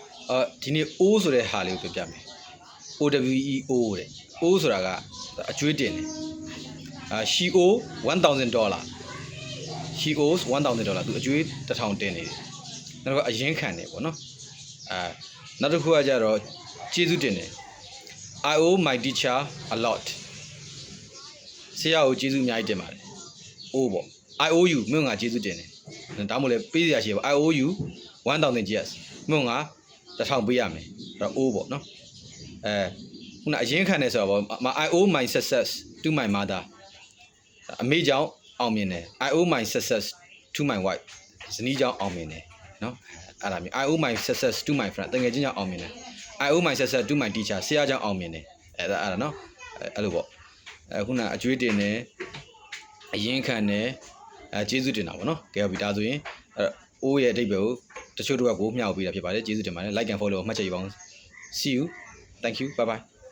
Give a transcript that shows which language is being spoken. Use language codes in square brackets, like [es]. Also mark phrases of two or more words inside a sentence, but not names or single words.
[my] ဒီနေ့ O ဆိုတဲ့ဟာလေးကိုပြောပြမယ် OWEO တဲ့ O ဆိုတာကအကျွေးတင်တယ် [en] she owes $1,000 she owes $1,000 [my] သူအကျွေး1000တင်နေတယ်နောက်တော့အရင်ခံတယ်ပေါ့နော်နောက်တစ်ခုကကြတော့ကျေးဇူးတင်တယ် [en] I owe my teacher a lot [my] ဆရာကိုကျေးဇူးအများကြီးတင်ပါတယ် O ပေါ့ [en] I owe you [my] မင်းငါကျေးဇူးတင်တယ်ဒါမှမဟုတ်လေပေးစရာရှိပေါ့ [en] I owe you $1,000 [my] မင်းငါ 1000ပေးရမယ်အဲ့တော့ O ပေါ့နော်ခုနအရင်ခံတယ်ဆိုတော့ပေါ့ [en] I owe my success to my mother [my] အမေကြောင့် အောင်မြင်တယ် [en] I owe my success to my wife [my] ဇနီးကြောင့်အောင်မြင်တယ်နော်အဲ့ဒါမျိုး [en] I owe my success to my friend [my] တကယ်ချင်းကြောင့်အောင်မြင်တယ် [en] I owe my success to my teacher [my] ဆရာကြောင့်အောင်မြင်တယ်အဲ့ဒါနော်အဲ့လိုပေါ့ခုနအကျွေးတင်တယ်အရင်ခံတယ်ကျေးဇူးတင်တာပေါ့နော်ကဲဟုတ်ပြီဒါဆိုရင်အိုးရဲ့အဓိပ္ပာယ်ကိုတချို့တို့ကကိုမျှဝေပေးတာဖြစ်ပါတယ်ကျေးဇူးတင်ပါတယ် [en] like and follow [my] မှတ်ချက်ယူပါအောင် [en] see you thank you bye bye